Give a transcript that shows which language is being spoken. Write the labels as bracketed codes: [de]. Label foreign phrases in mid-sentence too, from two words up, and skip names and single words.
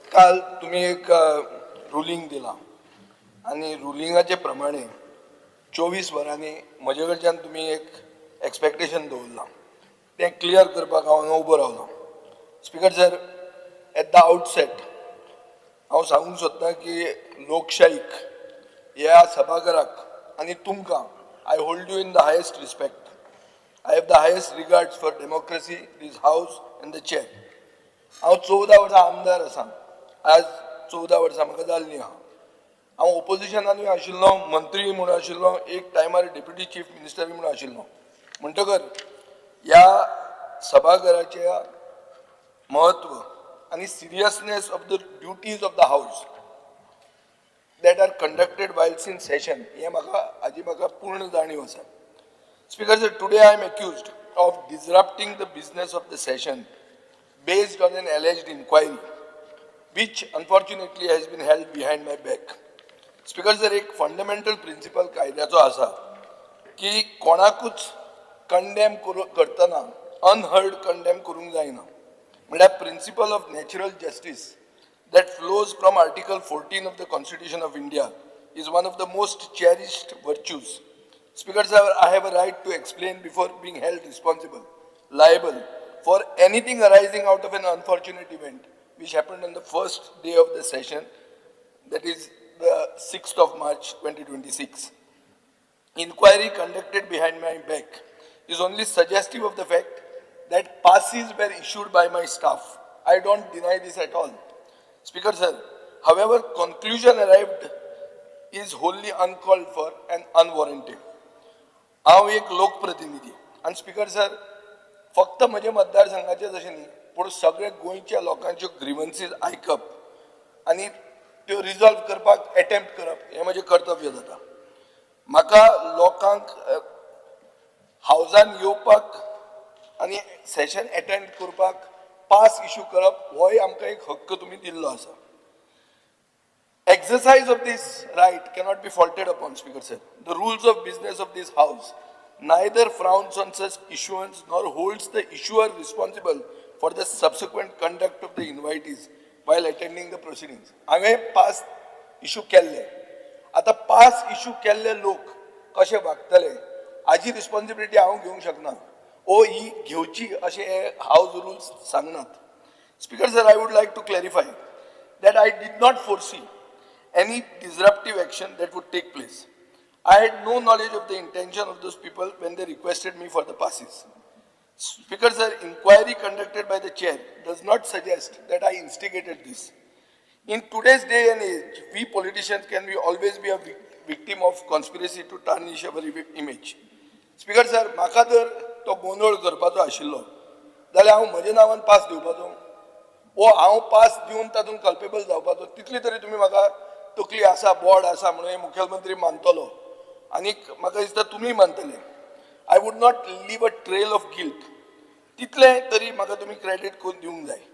[kok] काल तुम्ही एक रुलींग दिला आणि रुलिंगाचे प्रमाणे 24 वरांनी म्हजे कडच्यान तुम्ही एक एक्सपेक्टेशन दवरला ते क्लियर करपाक हांव उबो रावलो. स्पीकर सर, [en] at the outset [kok] हांव सांगूंक सोदतां की लोकशाहीक ह्या सभाघराक आनी तुमकां [en] I hold you in the highest respect. I have the highest regards for democracy, this house and the chair. [kok] हांव 14 वर्सां आमदार आसा. आज 14 वर्सां म्हाका जाल्लीं आहा. हांव ओपोजिशनानूय आशिल्लो, मंत्री म्हणून आशिल्लो, एक टायमार [en] deputy chief minister [kok] म्हणून आशिल्लो. म्हणटकर ह्या सभाघराचे महत्व आनी [en] seriousness of the duties of the house that are conducted while in session [kok] हे म्हाका पूर्ण जाणीव आसा. [en] Speaker sir, today I am accused of disrupting the business of the session based on an alleged inquiry, which unfortunately has been held behind my back. Speaker sir, [kok] एक [en] fundamental principle [kok] कायद्याचो आसा की कोणाकूच कंडेम करतना अनहर्ड कंडेम करूंक जायना. [en] म्हळ्यार principle of natural justice that flows from Article 14 of the Constitution of India is one of the most cherished virtues. Speaker sir, I have a right to explain before being held responsible, liable for anything arising out of an unfortunate event which happened on the first day of the session, that is the 6th of March 2026. Inquiry conducted behind my back is only suggestive of the fact that passes were issued by my staff. I don't deny this at all. Speaker sir, however, conclusion arrived is wholly uncalled for and unwarranted. [kok] हांव एक लोकप्रतिनिधी आणि [en] Speaker sir, [kok] फक्त म्हजे मतदारसंघाचे जशें न्ही पूण सगळे गोंयच्या लोकांच्यो ग्रीवन्सीज आयकप आनी त्यो रिजॉल्व करपाक अटेम्प्ट करप हें म्हजें कर्तव्य जाता. म्हाका लोकांक हावजान येवपाक आनी [en] session attend [kok] करपाक पास इश्यू करप होय आमकां एक हक्क तुमी दिल्लो आसा. [en] Exercise of this right cannot be faulted upon, Speaker sir. The rules of business of this house neither frowns on such issuance nor holds the issuer responsible for the subsequent conduct of the invitees while attending the proceedings. [kok] हांवें [en] pass issue [kok] केल्ले, आतां [en] pass issue [kok] केल्ले लोक कशे वागतले हाची रिस्पॉन्सिबिलिटी हांव घेवंक शकना. ही घेवची अशें हे [en] house rules [kok] सांगनात. [en] Speaker sir, I would like to clarify that I did not foresee any disruptive action that would take place. I had no knowledge of the intention of those people when they requested me for the passes. Speaker sir, inquiry conducted by the chair does not suggest that I instigated this. In today's day and age, we politicians can always be a victim of conspiracy to tarnish our image. Speaker sir, [kok] म्हाका जर तो गोंधळ करपाचो आशिल्लो जाल्यार हांव म्हज्या नांवान पास दिवपाचो हांव पास दिवन तातूंत कल्पेबल जावपाचो तितली तरी तुमी म्हाका तकली आसा, बोर्ड आसा म्हणून मुखेलमंत्री मानतलो आनीक म्हाका दिसता तुमी मानतले. [en] I would not leave a trail of guilt. [kok] तितले तरी म्हाका तुमी क्रेडीट करून दिवंक जाय.